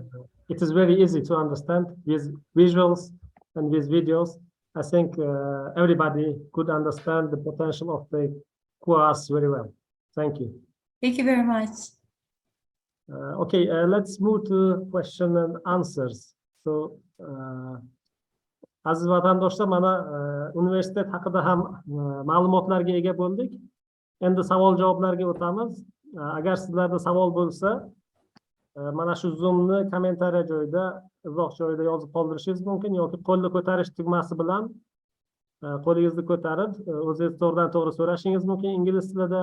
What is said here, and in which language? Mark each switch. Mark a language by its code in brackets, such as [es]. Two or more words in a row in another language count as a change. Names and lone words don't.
[en] It is very easy to understand with visuals and with videos. I think everybody could understand the potential of the KUAS very well. Thank you. Thank you very much. Okay, let's move to question and answers. So, [uz] aziz vatandoshlar, mana universitet haqida ham ma'lumotlarga ega bo'ldik. Endi savol-javoblarga o'tamiz. Agar sizlarda savol bo'lsa, mana shu Zoomni kommentariya joyida, izoh joyida yozib qoldirishingiz mumkin yoki qo'lni ko'tarish tugmasi bilan qo'lingizni ko'tarib, o'zingiz to'g'ridan-to'g'ri so'rashingiz mumkin ingliz tilida.